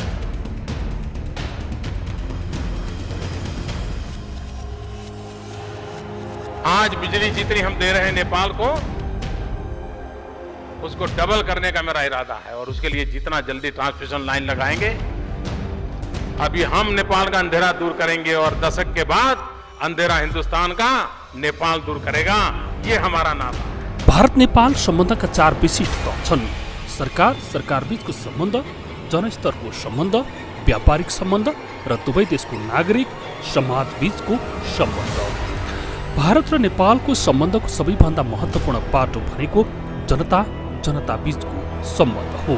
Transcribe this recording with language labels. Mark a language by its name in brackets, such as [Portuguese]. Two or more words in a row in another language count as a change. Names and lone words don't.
[Hindi] आज बिजली जितनी हम दे रहे हैं नेपाल को, उसको डबल करने का मेरा इरादा है और उसके लिए जितना जल्दी ट्रांसमिशन लाइन लगाएंगे, अभी हम नेपाल का अंधेरा दूर करेंगे और दशक के बाद अंधेरा हिंदुस्तान का नेपाल दूर करेगा, ये हमारा नारा है। [Nepali] भारत नेपाल सम्बन्धका 4 विशिष्ट तह छन्। सरकार बीचको सम्बन्ध, जनस्तरको सम्बन्ध, व्यापारिक सम्बन्ध र दुवै देशको नागरिक समाज बीचको सम्बन्ध। भारत र नेपालको सम्बन्धको सबैभन्दा महत्त्वपूर्ण पाटो भनेको जनता बीचको सम्बन्ध हो।